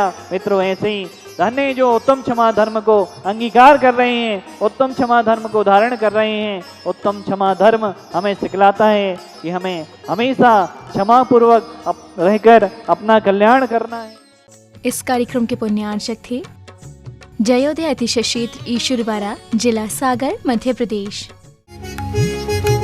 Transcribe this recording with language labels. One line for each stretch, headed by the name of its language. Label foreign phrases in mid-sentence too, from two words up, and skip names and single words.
Hindi: मित्रों ऐसे ही धन्य जो उत्तम क्षमा धर्म को अंगीकार कर रहे हैं, उत्तम क्षमा धर्म को धारण कर रहे हैं। उत्तम क्षमा धर्म हमें सिखलाता है कि हमें हमेशा क्षमा पूर्वक रहकर अपना कल्याण करना है। इस कार्यक्रम के पुण्यार्चक थे जयोदय अतिशय क्षेत्र ईश्वरवाड़ा, जिला सागर, मध्य प्रदेश।